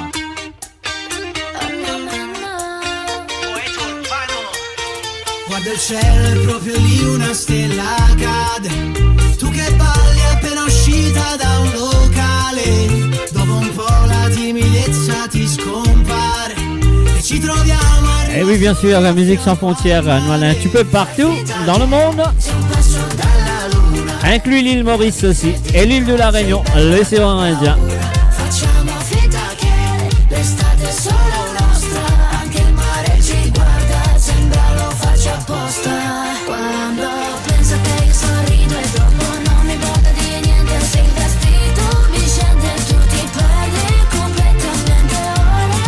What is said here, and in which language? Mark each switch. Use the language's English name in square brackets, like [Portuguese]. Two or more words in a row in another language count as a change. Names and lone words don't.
[Italian] Guarda il cielo, è proprio lì una stella cade. Tu che balli appena uscita da un locale. Dopo un po' la timidezza ti scompare. E ci troviamo a [French] et oui, bien sûr, la musique sans frontières, nous allons un petit peu partout dans le monde, inclut l'île Maurice aussi, et l'île de la Réunion, l'océan Indien. [Italian] Facciamo finta che l'estate è solo nostra, anche il mare ci guarda, sembra lo faccia apposta. Quando penso a te io sorrido e dopo non mi importa di niente, se il vestito mi scende e tu ti perdi completamente ora.